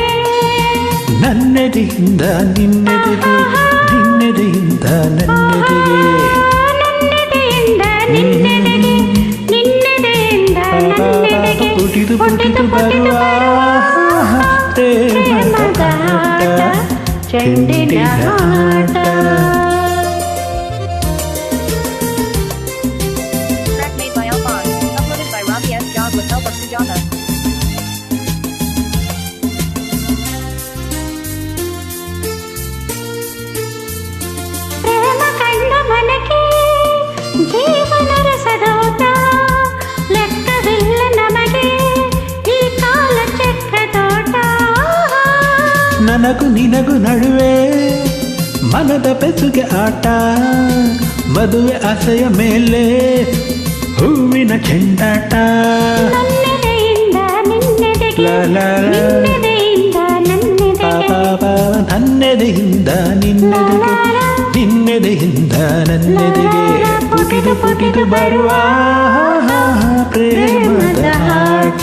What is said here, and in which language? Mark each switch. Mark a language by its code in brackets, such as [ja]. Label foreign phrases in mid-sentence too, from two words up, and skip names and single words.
[kn] ನನ್ನೆದೆಯಿಂದ ನಿನ್ನೆದೆಗೆ ನಿನ್ನೆದೆಯಿಂದ ನನ್ನೆದೆಗೆ ನನ್ನೆದೆಯಿಂದ ನಿನ್ನೆದೆಗೆ ನಿನ್ನೆದೆಯಿಂದ ನನ್ನೆದೆಗೆ ಪುಟಿದು ಪುಟಿದು ಬರುವ ಪ್ರೇಮದ ಆಟ ಚೆಂಡಿನ ಆಟ. [en] Track made by Alphonse, uploaded by Robbie S. Dog with help of Sujata. [kn] ಪ್ರೇಮ ಕಂಡ ಮನಕ್ಕೆ ಜೀವನ ರಸದೋಟ ಲೆಕ್ಕವಿಲ್ಲ ನಮಗೆ ಈ ಕಾಲ ಚಕ್ರದೋಟ. ನನಗೂ ನಿನಗೂ ನಡುವೆ ಮನದ ಬೆಸುಗೆ ಆಟ ಮದುವೆ ಆಸೆಯ ಮೇಲೆ ಹೂವಿನ ಚೆಂಡಾಟ ನನ್ನೆದೆಯಿಂದ ನಿನ್ನೆದೆಗೆ ಲ ಲ ಲ. ನಿನ್ನೆದೆಯಿಂದ ನನ್ನೆದೆಗೆ ನನ್ನೆದೆಯಿಂದ ನಿನ್ನೆದೆಗೆ ನಿನ್ನೆದೆಯಿಂದ ನನ್ನೆದೆಗೆ ಪುಟಿದು ಪುಟಿದು ಬರುವ ಪ್ರೇಮದ ಆಟ